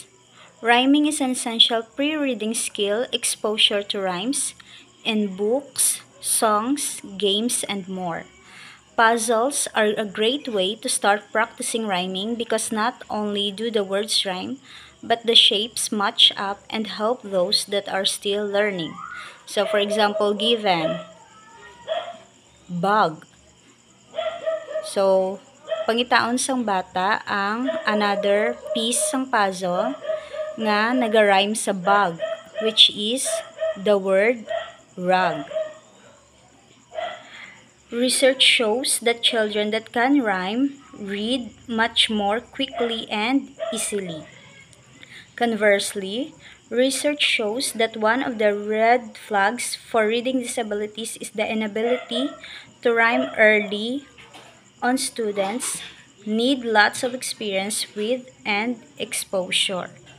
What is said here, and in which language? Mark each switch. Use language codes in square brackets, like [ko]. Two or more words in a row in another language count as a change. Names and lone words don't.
[en] Rhyming is an essential pre-reading skill exposure to rhymes in books, songs, games, and more. Puzzles are a great way to start practicing rhyming because not only do the words rhyme, but the shapes match up and help those that are still learning. So for example, given, bug. [hil] So, pangitaon sang bata ang [en] another piece [hil] sang puzzle nga nagarhyme sa bug, [en] which is the word rug. Research shows that children that can rhyme read much more quickly and easily. Conversely, research shows that one of the red flags for reading disabilities is the inability to rhyme early on students need lots of experience with and exposure.